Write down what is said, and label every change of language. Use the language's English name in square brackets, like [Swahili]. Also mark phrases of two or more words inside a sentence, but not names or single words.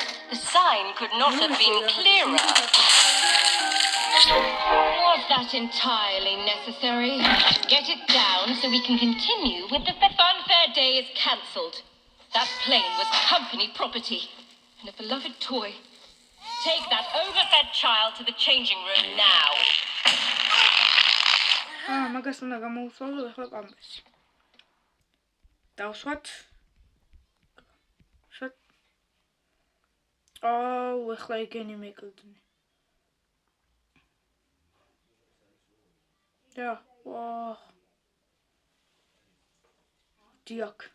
[English] The sign could not have been clearer. Was that entirely necessary? Get it down so we can continue with the funfair day is cancelled. That plane was company property and a beloved toy. Take that overfed child to the changing room now. [Georgian] მაგას უნდა გამოვუსვალო ახლა პამპერსი. დავსვათ. ახლა ეგენი მეკლდნი. და დიახ.